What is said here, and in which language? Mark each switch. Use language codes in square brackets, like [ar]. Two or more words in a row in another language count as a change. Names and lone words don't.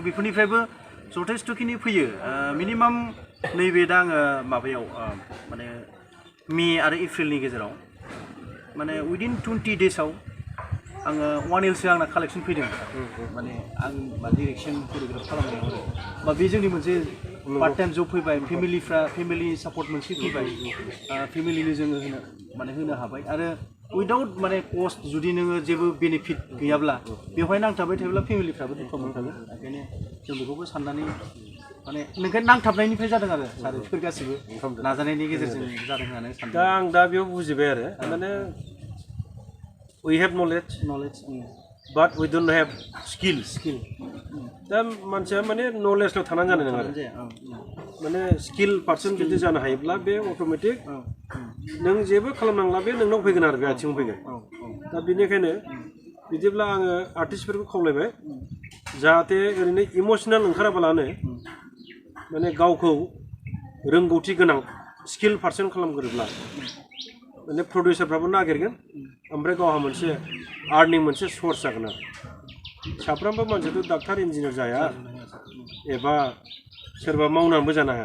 [brx] बेफोरनिफ्रायबो जथेस्थ'खिनि फैयो मिनिमाम नैबे दा आङो माबायाव माने मे आरो एप्रिलनि गेजेराव माने उइदिन 20 डेजआव आङो 1 Lसो आंना कालेक्सन फैदों माने आं [en] direction choreography [brx] खालामनायाव आरो बा बे जोंनि मोनसे [en] part time job [brx] फैबाय [en] family support [brx] मोनसे फैबाय फेमिलिनो जोङो होनो हाबाय आरो उइदाउट माने कस्ट जुदि नोङो जेबो बेनिफिट गैयाब्ला बेवहाय नांथाबबाय थायोब्ला फेमिलिफ्राबो दुखु मोनखागोन। ओंखायनो जों बेखौबो साननानै माने नोंखाय नांथाबनायनिफ्राय जादों आरो बेफोर गासिबो नाजानायनि गेजेरजों जादों होननानै सानदों। दा आं दा बेयाव बुजिबाय आरो माने [en] we have knowledge but we don't have skill [brx] दा मानसिया माने नलेजल' थानानै जानाय नङा आरो माने [en] skill person [brx] जुदि जानो हायोब्ला बे अट'मेटिक नों जेबो खालामनांला बे नोंनाव फैगोन आरो बे आथिङाव फैगोन। दा बेनिखायनो बिदिब्ला आङो आर्टिस्टफोरखौ खावलायबाय जाहाथे ओरैनो इमसनेल ओंखाराबालानो माने गावखौ रोंगौथि गोनां [en] skill person [brx] खालामग्रोब्ला माने प्रडिउसारफ्राबो नागिरगोन ओमफ्राय गावहा मोनसे आर्निं मोनसे सर्स जागोन आरो साफ्रोमबो मानसियाथ' [en] doctor engineer [brx] जाया एबा सोरबा मावनानैबो जानो हाया।